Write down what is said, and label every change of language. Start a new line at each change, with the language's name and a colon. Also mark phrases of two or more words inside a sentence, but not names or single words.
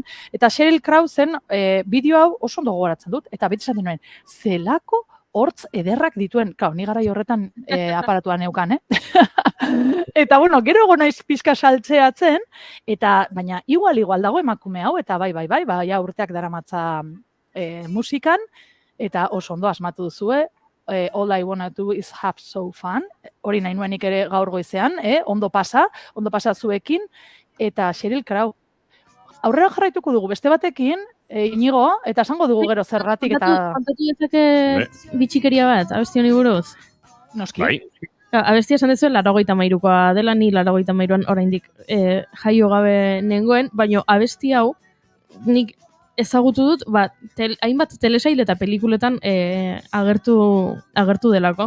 Basque: eta Sheryl Crow zen bideo hau oso ondo gogoratzen dut, eta beti esaten nuen, zelako hortz ederrak dituen, ni garai horretan aparatuan neukan, Eta, gero ego naiz pizka saltzeatzen, baina igual dago emakume hau, eta bai, urteak daramatza musikan, eta oso ondo asmatu duzue,
English: all I wanna do is have so fun,
Basque: hori nahi nuenik ere gaur goizean, ondo pasa zuekin, eta Sheryl Crow. Aurrera jarraituko dugu beste batekin, Inigo, eta esango dugu gero zergatik eta... Kontatu dezake bitxikeria bat, abesti honi buruz? Noski. bai. Abestia esan dezuen 83koa dela, ni 83an oraindik jaio gabe nengoen, baina abesti hau nik ezagutu dut, hainbat telesail eta pelikuletan agertu delako.